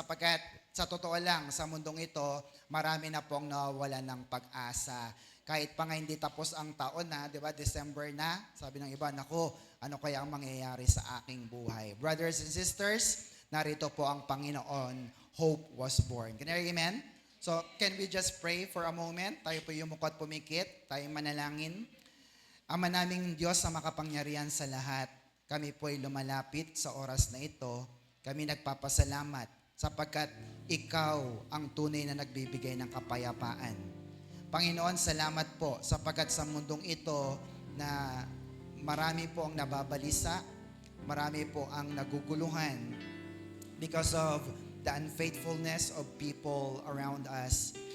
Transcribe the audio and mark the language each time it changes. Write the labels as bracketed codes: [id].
[tl] Sapagkat sa totoo lang, sa mundong ito, marami na pong nawawalan ng pag-asa. Kahit pa nga hindi tapos ang taon na, di ba, December na, sabi ng iba, naku, ano kaya ang mangyayari sa aking buhay? [en] Brothers and sisters, [tl] narito po ang Panginoon, [en] hope was born. Can you hear amen? So, can we just pray for a moment? [tl] Tayo po yumukot pumikit, tayo manalangin. Ama naming Diyos sa makapangyarihan sa lahat, kami po ay lumalapit sa oras na ito. Kami nagpapasalamat sapagkat ikaw ang tunay na nagbibigay ng kapayapaan. Panginoon, salamat po sapagkat sa mundong ito na marami po ang nababalisa, marami po ang naguguluhan [en] because of the unfaithfulness of people around us.